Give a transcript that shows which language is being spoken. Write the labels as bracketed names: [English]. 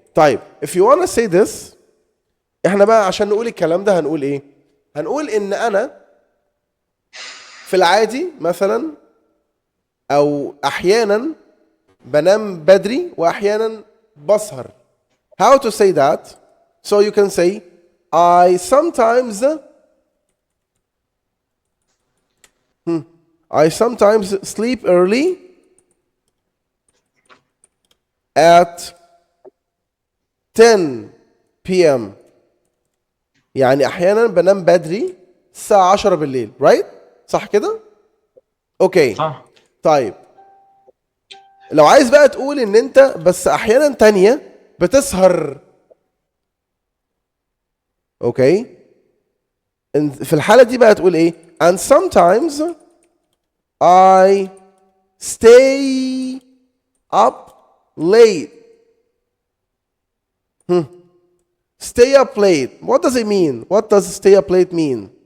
[Arabic] طيب [English] if you wanna say this [Arabic] احنا بقى عشان نقول الكلام ده هنقول ايه؟ هنقول ان انا في العادي مثلا او احيانا بنام بدري واحيانا بسهر. [English] How to say that? So you can say I sometimes sleep early at 10 p.m. [Arabic] يعني احيانا بنام بدري الساعة 10 بالليل. right؟ صح كده؟ اوكي. صح. طيب لو عايز بقى تقول ان انت بس احيانا تانية بتسهر. اوكي. في الحالة دي بقى تقول ايه؟ [English] and sometimes I stay up late. Stay up late. What does it mean? What does stay up late mean?